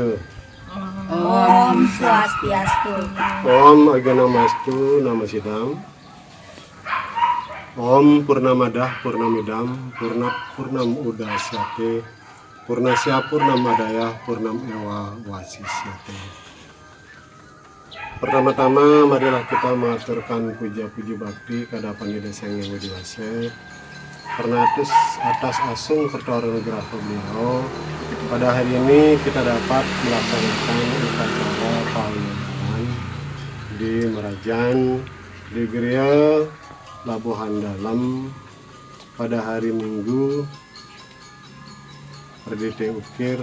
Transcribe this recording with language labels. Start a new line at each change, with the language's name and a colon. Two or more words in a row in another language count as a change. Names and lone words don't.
Sanskrit: Om Swastiastu. Om Aganamastu Namasidam. Om Purnamadah Purnamidam Purnam Udasyate Purnasya Purnamadaya Purnam Ewa Wasisyate.
Indonesian: Pertama-tama marilah kita mengaturkan puja-puji bakti kehadapan Ida Sang Yang Widi Wase karena atas asung pertolongan anugerah beliau pada hari ini kita dapat melaksanakan upacara pawiyanan di Merajan di Geria Labuhan Dalam pada hari Minggu Perdite Ukir.